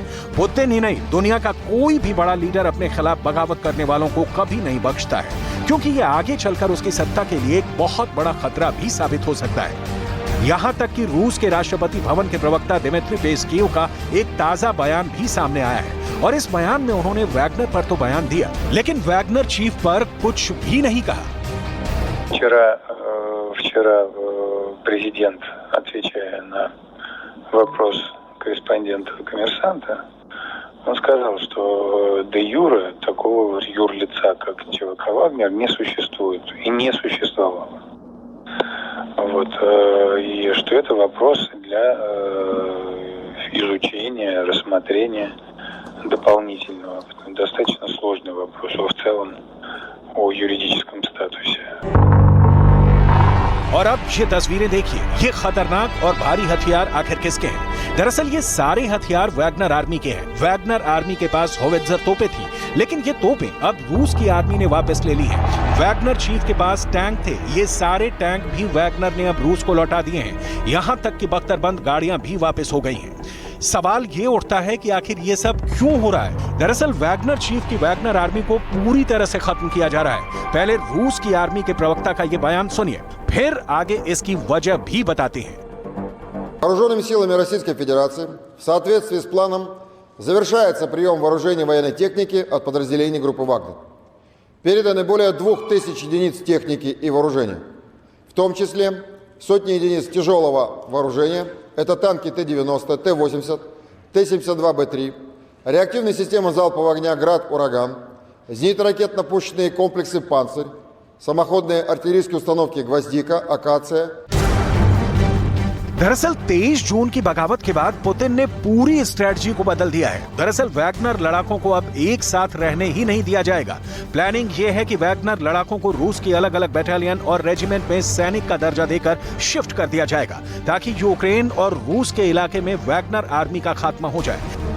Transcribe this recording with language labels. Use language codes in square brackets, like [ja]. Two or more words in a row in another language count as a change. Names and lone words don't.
[hi] पुतिन ही नहीं, दुनिया का कोई भी बड़ा लीडर अपने खिलाफ बगावत करने वालों को कभी नहीं बख्शता है, क्योंकि ये आगे चलकर उसकी सत्ता के लिए एक बहुत बड़ा खतरा भी साबित हो सकता है। यहाँ तक कि रूस के राष्ट्रपति भवन के प्रवक्ता दिमित्री पेस्कोव का एक ताजा बयान भी सामने आया है और इस बयान में उन्होंने वैगनर पर तो बयान दिया, लेकिन वैगनर चीफ पर कुछ भी नहीं कहा। [ru] Вчера президент, отвечая на вопрос корреспондента «Коммерсанта», он сказал, что де юре такого вот юрлица, как ЧВК «Вагнер», не существует и не существовало. Вот, и что это вопрос для изучения, рассмотрения дополнительного. Достаточно сложный вопрос в целом о юридическом статусе. [hi] और अब ये तस्वीरें देखिए, ये खतरनाक और भारी हथियार आखिर किसके हैं? दरअसल ये सारे हथियार वैगनर आर्मी के हैं। वैगनर आर्मी के पास होवित्जर तोपें थी, लेकिन ये तोपें अब रूस की आर्मी ने वापस ले ली हैं। वैगनर चीफ के पास टैंक थे, ये सारे टैंक भी वैगनर ने अब रूस को लौटा दिए हैं। यहाँ तक कि बख्तरबंद गाड़ियां भी वापस हो गई हैं। सवाल ये उठता है कि आखिर ये सब क्यों हो रहा है? दरअसल वैगनर चीफ की वैगनर आर्मी को पूरी तरह से खत्म किया जा रहा है। पहले रूस की आर्मी के प्रवक्ता का ये बयान सुनिए, फिर आगे इसकी वजह भी बताते हैं। [ru] Вооруженными силами Российской Федерации в соответствии с планом завершается прием вооружений военной техники от подразделений группы «Вагнер». Переданы более 2000 единиц техники и вооружения, в том числе сотни единиц тяжелого вооружения. Это танки Т-90, Т-80, Т-72Б3, реактивные системы залпового огня «Град», «Ураган», зенитно-ракетно-пушечные комплексы «Панцирь», самоходные артиллерийские установки «Гвоздика», «Акация». [hi] दरअसल 23 जून की बगावत के बाद पुतिन ने पूरी स्ट्रेटजी को बदल दिया है। दरअसल वैगनर लड़ाकों को अब एक साथ रहने ही नहीं दिया जाएगा। प्लानिंग ये है कि वैगनर लड़ाकों को रूस की अलग अलग बटालियन और रेजिमेंट में सैनिक का दर्जा देकर शिफ्ट कर दिया जाएगा, ताकि यूक्रेन और रूस के इलाके में वैगनर आर्मी का खात्मा हो जाए।